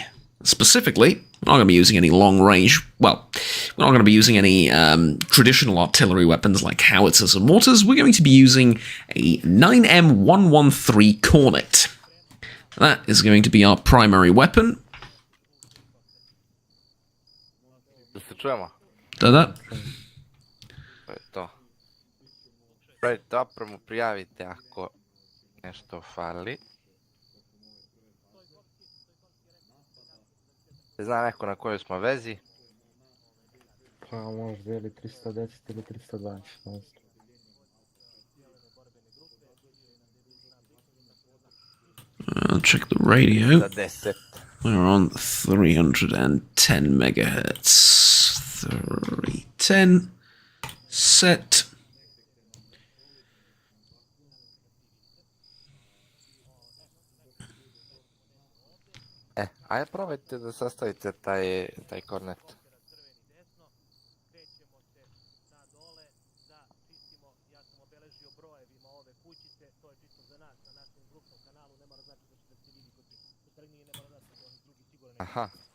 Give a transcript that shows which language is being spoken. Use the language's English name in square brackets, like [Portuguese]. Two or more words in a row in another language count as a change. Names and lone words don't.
[English] Specifically, we're not going to be using any long-range, we're not going to be using any traditional artillery weapons like howitzers and mortars. We're going to be using a 9M113 Cornet. That is going to be our primary weapon. [Serbian] Da. To je to. Pravite opremu, prijavite ako nešto fali. Zna neko na kojoj smo vezi? Pa možda ili 310 ili 312, ne znam. [English] I'll check the radio. [Serbian] Za 10. [English] We're on 310 megahertz. 310. Set. [Serbian] Ajde probajte da sastavite taj kornet. Aha.